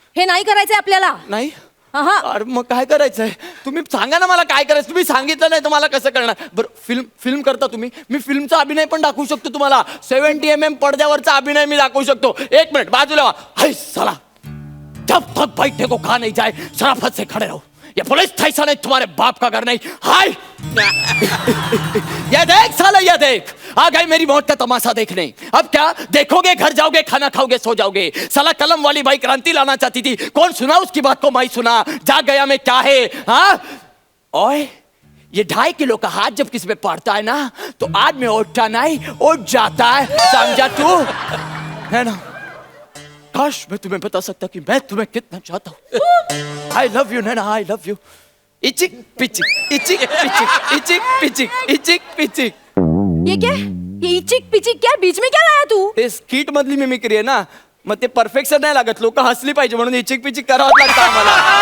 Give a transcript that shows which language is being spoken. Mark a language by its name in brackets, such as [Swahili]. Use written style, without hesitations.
[Marathi] हे नाही करायचंय आपल्याला. नाही. हा. अरे मग काय करायचंय? तुम्ही सांगा ना मला काय करायचं. तुम्ही सांगितलं नाही तर मला कसं करणार? बरं फिल्म करता तुम्ही, मी फिल्मचा अभिनय पण दाखवू शकतो तुम्हाला. 70 mm पडद्यावरचा अभिनय मी दाखवू शकतो. एक मिनिट बाजूला व्हा. [Hindi] हाय साला, जब तक बैठने को कहा नहीं जाए शराफत से खड़े रहो. ये पुलिस स्टेशन है, तुम्हारे बाप का घर नहीं. हाय ये देख साला, ये देख, आ गई मेरी मौत का तमाशा देखने. अब क्या देखोगे? घर जाओगे, खाना खाओगे, सो जाओगे. साला कलम वाली भाई क्रांति लाना चाहती थी, कौन सुना उसकी बात को? मैं सुना. जाग गया मैं, क्या है? हाँ ओए, ये 2.5 किलो का हाथ जब किसी पे पड़ता है ना, तो आदमी उठता नहीं, उठ जाता है. समझा तू? है ना? काश मैं तुम्हें बता सकता कि मैं तुम्हें कितना चाहता हूँ. [English] I love you [Hindi] Naina, I love you. इचिक पिचिक, इचिक पिचिक, इचिक पिचिक, इचिक पिचिक. ये क्या? ये इचिक पिचिक क्या? बीच में क्या लाया तू? [Marathi] ते स्किट मधली मिमिक्री आहे ना, मग ते परफेक्शन नाही लागत. लोक हसली पाहिजे म्हणून इचिक पिचिक करावं लागतं आम्हाला.